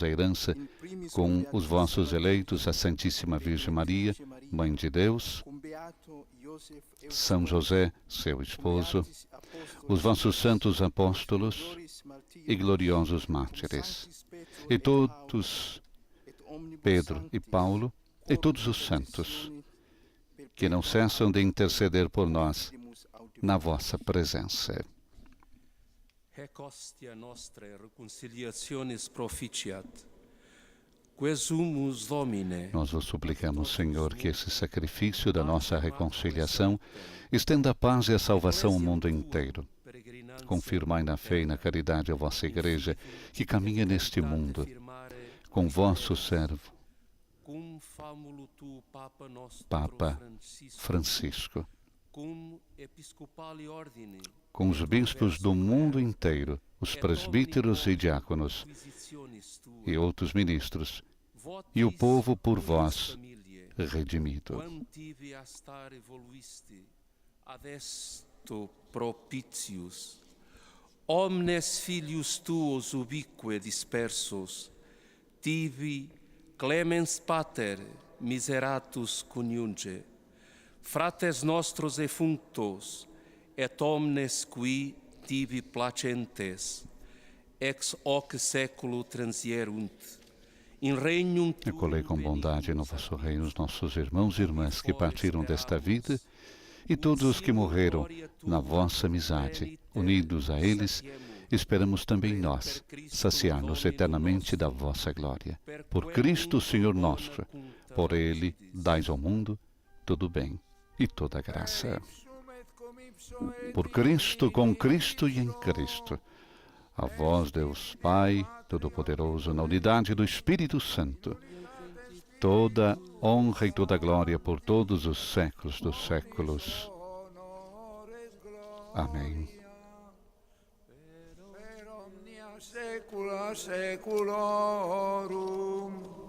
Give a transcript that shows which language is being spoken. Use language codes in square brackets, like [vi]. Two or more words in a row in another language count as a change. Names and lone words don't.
[pt] a herança com os vossos eleitos, a Santíssima Virgem Maria, Mãe de Deus, São José, seu esposo, os vossos santos apóstolos e gloriosos mártires, e todos, Pedro e Paulo, e todos os santos, que não cessam de interceder por nós na vossa presença. [la] Haec hostia nostrae reconciliationis proficiat, quesumus Domine. [pt] Nós vos suplicamos, Senhor, que esse sacrifício da nossa reconciliação estenda a paz e a salvação ao mundo inteiro. Confirmai na fé e na caridade a vossa Igreja, que caminha neste mundo, com vosso servo, Papa Francisco, com os bispos do mundo inteiro, os presbíteros e diáconos, e outros ministros, e o povo por vós redimido. [la] Propitius, omnes filius tuos ubique dispersos, tibi clemens pater miseratus coniunge, frates nostros effunctos, et omnes qui tibi placentes, ex hoc século transierunt, in regnum tuum. [pt] Acolhei com bondade no vosso reino os nossos irmãos e irmãs que partiram desta vida e todos os que morreram na vossa amizade. Unidos a eles, esperamos também nós saciar-nos eternamente da vossa glória. Por Cristo, Senhor nosso, por Ele dais ao mundo todo bem e toda graça. Por Cristo, com Cristo e em Cristo, a vós, Deus Pai Todo-Poderoso, na unidade do Espírito Santo, toda honra e toda glória por todos os séculos dos séculos. Amém. [la] Per omnia saecula saeculorum.